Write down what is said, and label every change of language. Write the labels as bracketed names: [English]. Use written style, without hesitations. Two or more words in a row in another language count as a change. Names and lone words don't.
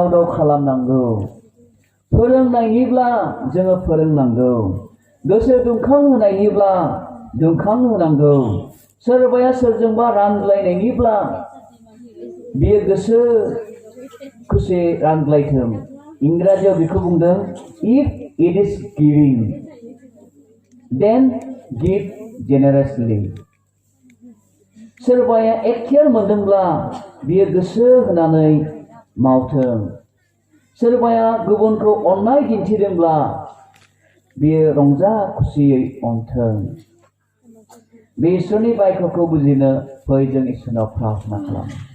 [Bodo] दाव खालामनांगौ फोरोंनायनिब्ला जोङो फोरोंनांगौ गोसो दुंखां होनायनिब्ला दुंखां होनांगौ सोरबाया सोरजोंबा रानज्लायनायनिब्ला बियो गोसो खुसि रानज्लायथों इंराजियाव बेखौ बुंदों [English] if it is giving then give generously [Bodo] सोरबाया एखेर मोनदोंब्ला बियो गोसो होनानै मावथों सोरबाया गुबुनखौ अननाय दिन्थिदोंब्ला बियो रंजा खुसियै अनथों। बे इसोरनि बायख'खौ बुजिनो फै जों इसोरनाव प्रार्थना खालामो।